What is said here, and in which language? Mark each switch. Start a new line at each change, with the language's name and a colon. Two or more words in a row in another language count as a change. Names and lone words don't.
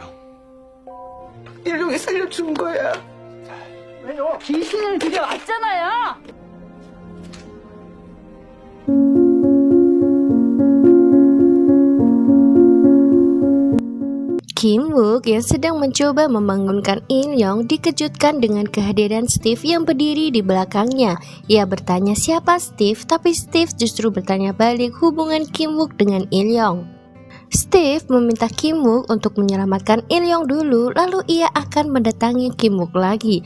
Korean: 일용이 살려준 거야. 왜요? 귀신을 들여왔잖아요.
Indonesian: Kim Wook yang sedang mencoba membangunkan Il-yong dikejutkan dengan kehadiran Steve yang berdiri di belakangnya. Ia bertanya siapa Steve, tapi Steve justru bertanya balik hubungan Kim Wook dengan Il-yong. Steve meminta Kim Wook untuk menyelamatkan Il-yong dulu, lalu ia akan mendatangi Kim Wook lagi.